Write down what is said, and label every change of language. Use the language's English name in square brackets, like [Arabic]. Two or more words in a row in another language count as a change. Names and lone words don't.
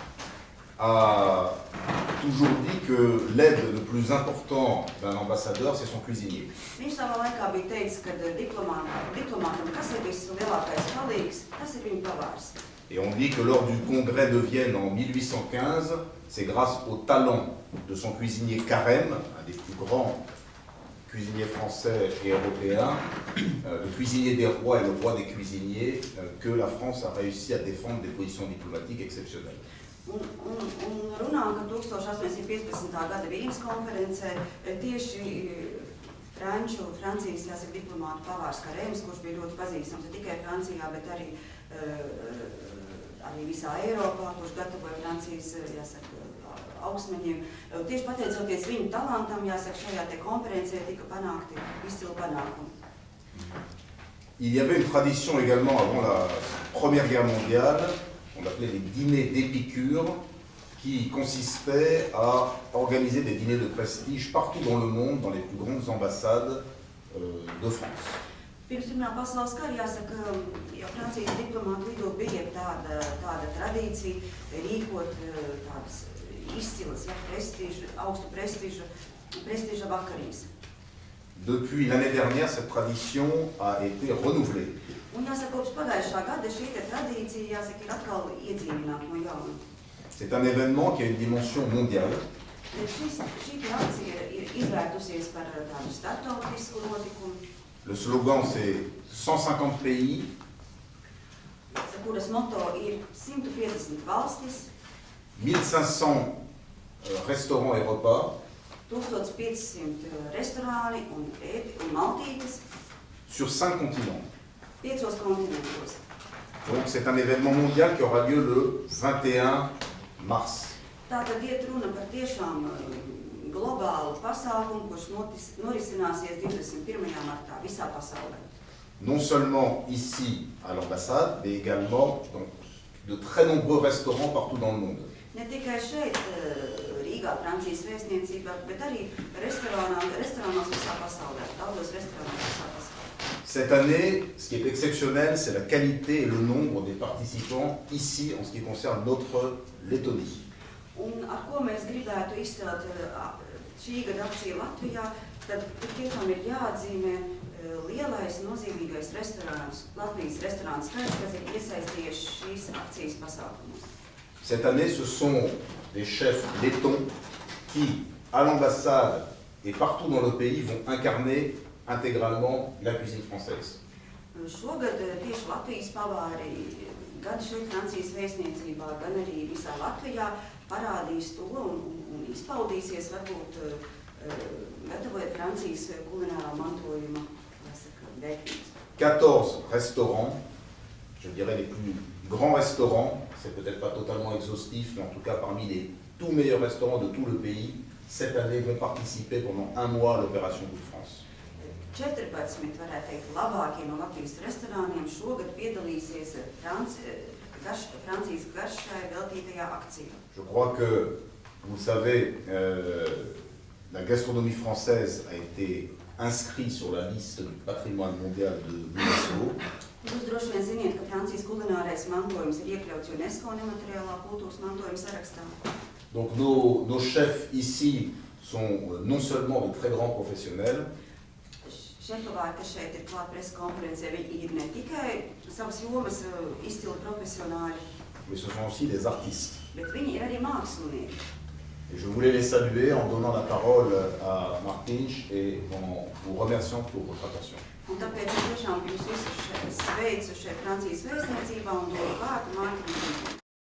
[French] a toujours dit que l'aide le plus important d'un ambassadeur, c'est son cuisinier. [Latvian] Viņš savā laikā bija teicis, ka diplomātam, kas ir vislielākais palīgs, tas ir viņa pavārs. [French] Et on dit que lors du congrès de Vienne en 1815, c'est grâce au talent de son cuisinier Carême, un des plus grands cuisiniers français et européens, le cuisinier des rois et le roi des cuisiniers, que la France a réussi à défendre des positions diplomatiques exceptionnelles. [Latvian] Un runā, ka 1815. Gada Vīnes konferencē tieši Francijas, jāsaka, diplomātu pavārs Karēms, kurš bija ļoti pazīstams ne tikai Francijā, bet arī visā Eiropā, kurš gatavoja Francijas, jāsaka, augstmeņiem. Tieši pateicoties viņu talantam, jāsaka, šajā te konferencē tika panākti izcili panākumi. [French] Il y avait une tradition également avant la Première Guerre mondiale, on appelait les dîners d'Épicure, qui consistaient à organiser des dîners de prestige partout dans le monde, dans les plus grandes ambassades de France. [Latvian] Pirms Pirmā pasaules kara, jāsaka, jau Francijas diplomātu vidū bija tāda tradīcija rīkot tādas izcilas, augstu prestiža vakariņas. [French] Depuis l'année dernière, cette tradition a été renouvelée. [Latvian] Un jāsaka, kopš pagājušā gada šī tradīcija, jāsaka, ir atkal iedzīvināta no jauna. [French] C'est un événement qui a une dimension mondiale. [Latvian] Šī akcija ir izvērtusies par tādu starptautisku notikumu. [French] Le slogan, c'est 150 pays. [Latvian] Kuras moto ir 150 valstis. [French] 1500 restaurants et repas. [Latvian] 1500 restorāni un maltītes. [French] Sur 5 continents. [Latvian] 5 kontinentos. [French] Donc c'est un événement mondial qui aura lieu le 21 mars. [Latvian] Tātad iet runa par tiešām globālu pasākumu, kurš norisināsies 21. martā visā pasaulē. [French] Non seulement ici à l'ambassade, mais également dans de très nombreux restaurants partout dans le monde. [Latvian] Ne tikai šeit Rīgā, Francijas vēstniecībā, bet arī restorānos visā pasaulē, daudzos restorānos visā pasaulē. [French] Cette année, ce qui est exceptionnel, c'est la qualité et le nombre des participants ici en ce qui concerne notre Lettonie. [Latvian] Un ar ko mēs gribētu izcelt šī gada akciju Latvijā, tad tiešām ir jāatzīmē lielais, nozīmīgais restorāns, Latvijas restorāns skaits, kas ir iesaistījies šīs akcijas pasākumos. [French] Cette année, ce sont des chefs lettons qui, à l'ambassade et partout dans le pays, vont incarner intégralement la cuisine française. [Latvian] Šogad tieši Latvijas pavāri gan šeit Francijas vēstniecībā, gan arī visā Latvijā parādīs to un izpaudīsies varbūt gatavojot Francijas kulinārā mantojuma vērtības. [French] 14 restaurants, je dirais les plus grands restaurants, c'est peut-être pas totalement exhaustif, mais en tout cas parmi les tout meilleurs restaurants de tout le pays, cette année vont participer pendant un mois à l'opération Goût de France. [Latvian] 14, varētu teikt, labākie no Latvijas restorāniem šogad piedalīsies Francijas garšai veltītajā akcijā. [French] Je crois que, vous le savez, la gastronomie française a été inscrite sur la liste du patrimoine mondial de l'UNESCO. [Latvian] Jūs droši vien ziniet, ka Francijas kulinārais mantojums ir iekļauts UNESCO nemateriālā kultūras mantojuma sarakstā. [French] Donc nos chefs ici sont non seulement de très grands professionnels, [Latvian] Šefpavāri, kas šeit ir klāt presa konferencē, viņi ir ne tikai savas jomas izcili profesionāļi, [French] mais ce sont aussi des artistes. [Latvian] bet viņi ir arī mākslinieki. [French] Et je voulais les saluer en donnant la parole à Martinš et en vous remerciant pour votre attention. [Latvian] Un tāpēc es tiešām jūs visus sveicu šeit Francijas vēstniecībā un dodu vārdu Mārtiņam.